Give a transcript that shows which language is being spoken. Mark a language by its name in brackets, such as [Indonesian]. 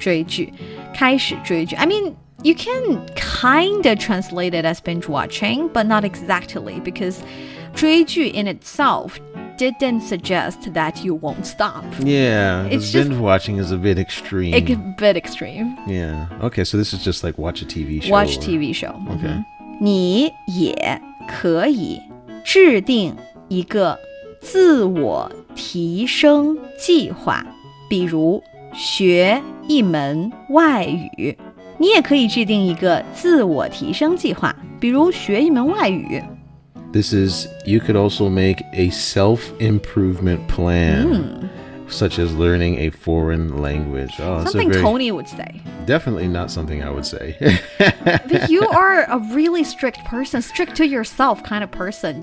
[Chinese] 追剧开始追剧 [English] I mean, you can kind of translate it as binge watching, but not exactly, because 追剧 in itself didn't suggest that you won't stop. Yeah, It's binge just- watching is a bit extreme. A bit extreme. Yeah. Okay, so this is just like watch a TV show. Watch or- TV show. Okay. [Chinese] 你也可以制定一个自我提升计划，比如学一门外语。你也可以制定一个自我提升计划，比如学一门外语。 [English] This is, you could also make a self-improvement plan, such as learning a foreign language. Oh, that's Something Tony would say. definitely not something I would say. But you are a really strict person, strict to yourself kind of person.